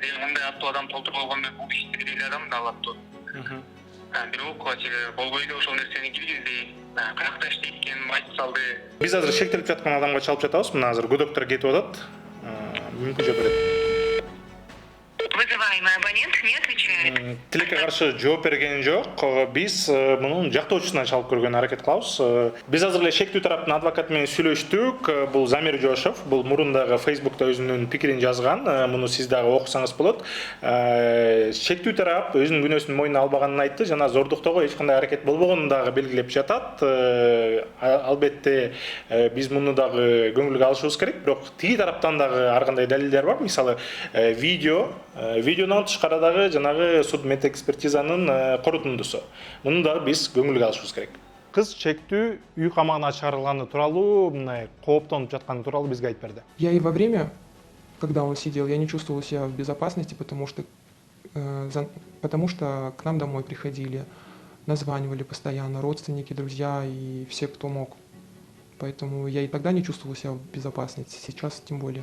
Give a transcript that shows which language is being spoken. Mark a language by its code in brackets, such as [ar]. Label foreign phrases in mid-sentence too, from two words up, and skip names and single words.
[ky] Мындай аттуу адам толтуруп алганда бул ишти эле адам да алат. Бирок болбой эле ошол нерсени киргизди. Каякта иштейт экенин айтып салды. Биз азыр шектелип жаткан адамга чалып жатабыз. Мына азыр көдөктөр кетип атат. Мүмкүнчө берет. [ru] Вызываемый абонент не отвечает. [ky] Тилекке каршы жооп берген жок. Биз мунун жактоочусуна чалып көргөн аракет кылабыз. Биз азыр эле шектүү тараптын адвокаты менен сүйлөштүк. Бул Замир Жошов, бул мурундагы Facebook'та өзүнүн пикирин жазган. Муну сиз дагы окусаңыз болот. Шектүү тарап өзүнүн күнөөсүн мойнуна албаганын айтты, жана зордуктоого эч кандай аракет болбогонун дагы белгилеп жатат. Албетте биз муну дагы көңүлгө алышыбыз керек, бирок тиги тараптан дагы ар кандай далилдер бар. Мисалы, видеонун тышкарыдагы жанагы судмед экспертизанын корутундусу. Муну дагы биз көңүлгө алышыбыз керек. Кыз шектүү үй камагына чыгарылганы тууралуу, мындай кооптонуп жатканы тууралуу бизге айтып берди. [ru] Я и во время, когда он сидел, я не чувствовал себя в безопасности, потому что к нам домой приходили, названивали постоянно родственники, друзья и все, кто мог. Поэтому я и тогда не чувствовал себя в безопасности, сейчас тем более.